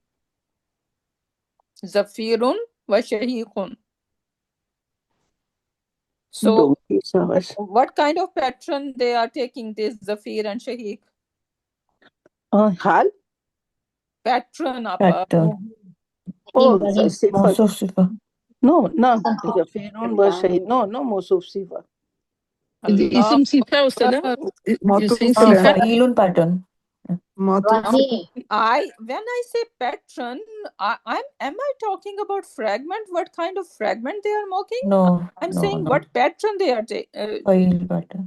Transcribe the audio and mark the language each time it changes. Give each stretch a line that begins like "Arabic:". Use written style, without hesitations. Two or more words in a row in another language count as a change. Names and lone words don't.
Arabic: ظافرٌ وشاهقٌ.
English: So what kind of pattern they are taking, this Zafir and Shahik? Hal? Pattern, Appa.
Arabic: Oh, موصوف صفة. No, ظافرٌ وشاهق.
English: No,
Arabic: موصوف صفة. اسم صفة، أستاذة?
English: You're saying Sifa Sifa? pattern. When I say pattern, am I talking about fragment? What kind of fragment they are mocking? No. I'm saying what pattern they are Fa'il pattern.